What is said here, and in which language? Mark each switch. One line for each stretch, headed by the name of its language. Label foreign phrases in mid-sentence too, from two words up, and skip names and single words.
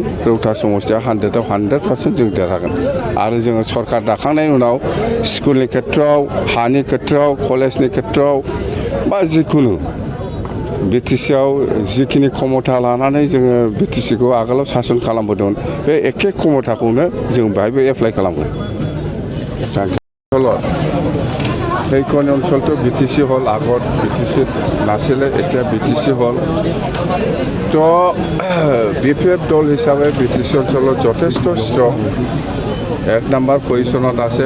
Bodo: रौता समस्तिया 100आव 100% जों देरहागोन आरो जोङो सरकार दाखांनायनि उनाव स्कुलनि खेथ्रआव, हानि खेथ्रआव, कलेजनि खेथ्रआव बा जिखुनु बिटिसिआव जिखिनि क्षमता लानानै जोङो बिटिसिखौ आगोलाव सासन खालामबोदोंमोन बे एखे क्षमताखौनो जों बेहायबो एप्लाइ खालामगोन।
Assamese: সেইখন অঞ্চলটো বিটিসি হল, আগত বিটিসিত নাছিলে, এতিয়া বিটিসি হল। তো বিপিএফ দল হিচাপে বিটিসি অঞ্চলত যথেষ্ট ষ্ট্ৰং 1 নম্বৰ পজিশ্যনত আছে।